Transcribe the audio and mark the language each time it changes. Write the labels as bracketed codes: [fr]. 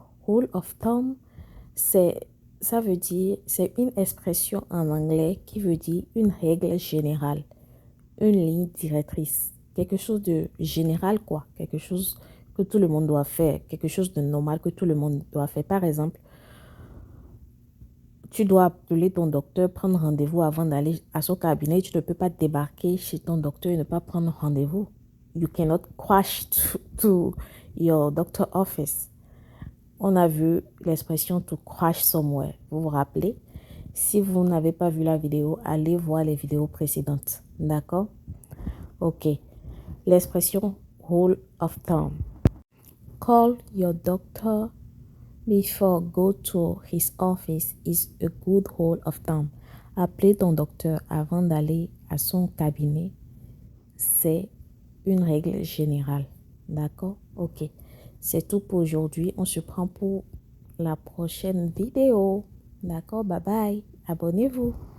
[en] Rule of thumb, [fr] ça veut dire, c'est une expression en anglais qui veut dire une règle générale, une ligne directrice, quelque chose de général quoi, quelque chose que tout le monde doit faire, quelque chose de normal que tout le monde doit faire. Par exemple, tu dois appeler ton docteur, prendre rendez-vous avant d'aller à son cabinet. Tu ne peux pas débarquer chez ton docteur et ne pas prendre rendez-vous. [en] You cannot crash to your doctor office. [fr] On a vu l'expression [en] to crash somewhere. [fr] Vous vous rappelez? Si vous n'avez pas vu la vidéo, allez voir les vidéos précédentes. D'accord? Ok. L'expression [en] rule of thumb. Call your doctor before go to his office is a good rule of thumb. [fr] Appeler ton docteur avant d'aller à son cabinet, c'est une règle générale. D'accord? Ok. C'est tout pour aujourd'hui. On se prend pour la prochaine vidéo. D'accord? Bye bye. Abonnez-vous.